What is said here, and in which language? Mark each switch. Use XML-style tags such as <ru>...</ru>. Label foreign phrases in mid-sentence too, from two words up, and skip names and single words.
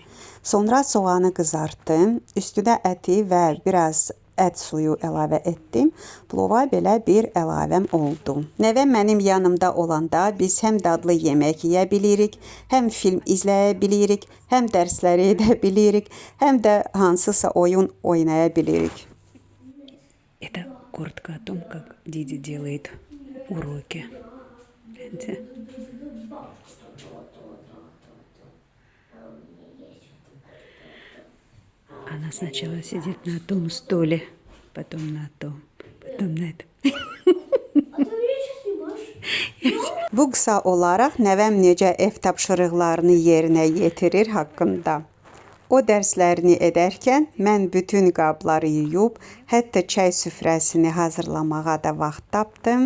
<az>Sonra soğanı qızartdım. Üstünə əti və biraz ət suyu əlavə etdim. Plova belə bir əlavəm oldu. Nəvəm mənim yanımda olanda biz həm dadlı yemək yeyə bilirik, həm film izləyə bilirik, həm dərsləri edə bilirik, həm də hansısa oyun oynaya bilirik.</az> <ru>Это коротко о том, как Диди делает уроки. Она сначала сидит на том стуле, потом на том, потом на этом.</ru> <az>Bu qısa olaraq nəvəm necə ev tapşırıqlarını yerinə yetirir haqqında. O dərslərini edərkən mən bütün qabları yuyub, hətta çay süfrəsini hazırlamağa da vaxt tapdım.</az>